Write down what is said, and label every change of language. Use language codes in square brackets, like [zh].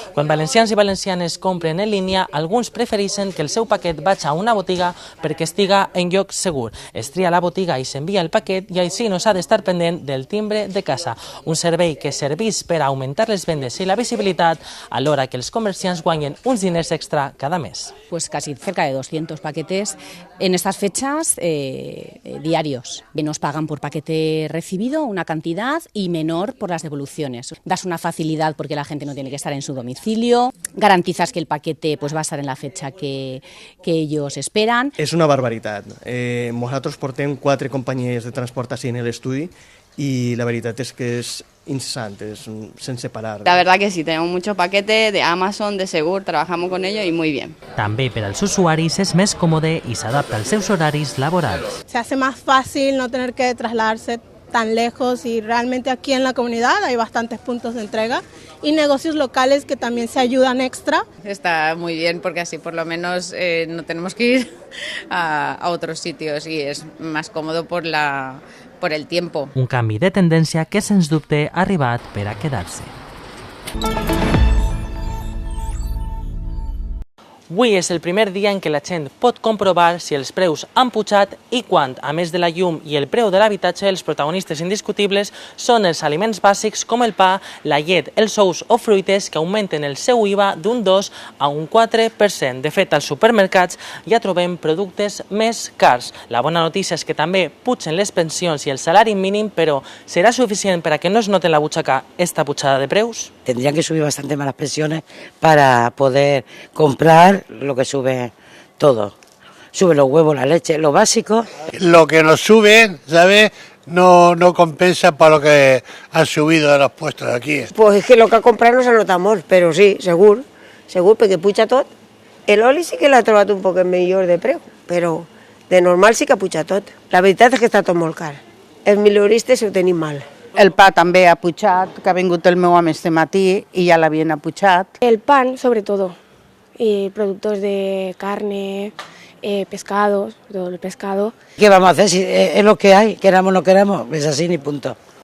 [ca] Quan valencians i valencianes compren en línia, alguns prefereixen que el seu paquet vagi a una botiga perquè estiga en lloc segur. Es tria la botiga i s'envia el paquet i així no s'ha d'estar pendent del timbre de casa. Un servei que serveix per augmentar les vendes i la visibilitat, alhora que els comerciants guanyen uns diners extra cada mes. [es] Pues casi cerca de 200 paquetes en estas fechas diarios. Nos pagan por paquete recibido una cantidad y menor por las devoluciones. Das una facilidad porque la gente no tiene que estar en su domicilio, garantizas que el paquete pues va a estar en la fecha que ellos esperan. [ca] És una barbaritat. Nosaltres portem 4 companyies de transport així en l'estudi [es] y la verdad es que es incesante, es [ca] sense parar. [es] La verdad que sí, tenemos mucho paquete de Amazon, de Segur, trabajamos con ellos y muy bien. [ca] També per als usuaris és més còmode i s'adapta als seus horaris laborals. [es] Se hace más fácil no tener que trasladarse tan lejos y realmente aquí en la comunidad hay bastantes puntos de entrega y negocios locales que también se ayudan extra. Está muy bien porque así por lo menos no tenemos que ir a otros sitios y es más cómodo por el tiempo. [ca] Un canvi de tendència que, sens dubte, ha arribat per a quedar-se. Avui és el primer dia en què la gent pot comprovar si els preus han pujat i quan, a més de la llum i el preu de l'habitatge, els protagonistes indiscutibles són els aliments bàsics com el pa, la llet, els ous o fruites que augmenten el seu IVA d'un 2 a un 4%. De fet, als supermercats ja trobem productes més cars. La bona notícia és que també pugen les pensions i el salari mínim, però serà suficient per a que no es note en la butxaca esta pujada de preus? [es] Tendrían que subir bastante más las pensiones para poder comprar lo que sube todo. Sube los huevos, la leche, lo básico. Lo que nos suben, ¿sabes? No compensa para lo que han subido los puestos de aquí. Pues es que lo que ha comprado no se nota [ca] molt, però sí, segur, perquè puja tot. El oli sí que l'ha trobat un poc millor de preu, però de normal sí que puja tot. La veritat és que està tot molt car. Els minoristes ho tenim mal. El pa també ha pujat, que ha vingut el meu home este matí i ja l'havien apujat. [es] El pan, sobre todo, y productos de carne, pescados, todo el pescado. ¿Qué vamos a hacer si es lo que hay? Queramos o no queramos, es así ni punto.